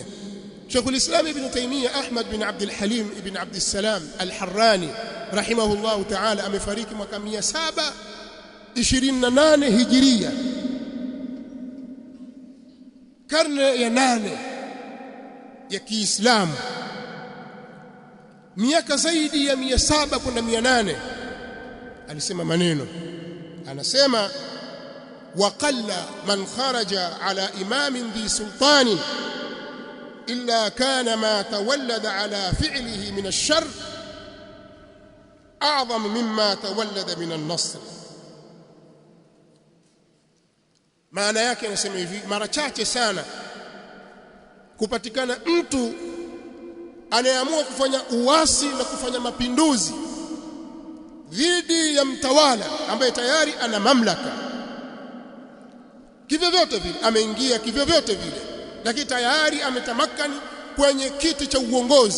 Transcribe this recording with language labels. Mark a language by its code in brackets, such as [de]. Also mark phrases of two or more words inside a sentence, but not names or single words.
[sw] Sheikhul Islam Ibn Taymiyyah Ahmad bin Abdul Halim ibn Abdul Salam Al-Harrani [ar] رحمه الله تعالى [sw] amefariki mwaka 728 Hijiria, karne ya 8 ya Kiislamu, miaka zaidi ya 700 kwenda 800. Alisema maneno, anasema [ar] وقل من خرج على إمام ذي سلطان إلا كان ما تولد على فعله من الشر أعظم مما تولد من النصر. [sw] maana yake anasema hivi, mara chache sana kupatikana mtu anayeamua kufanya uasi na kufanya mapinduzi dhidi ya mtawala ambaye tayari ana mamlaka kivyo vyote vile, ameingia kivyo vyote vile, lakini tayari ametamakani kwenye kiti cha uongozi.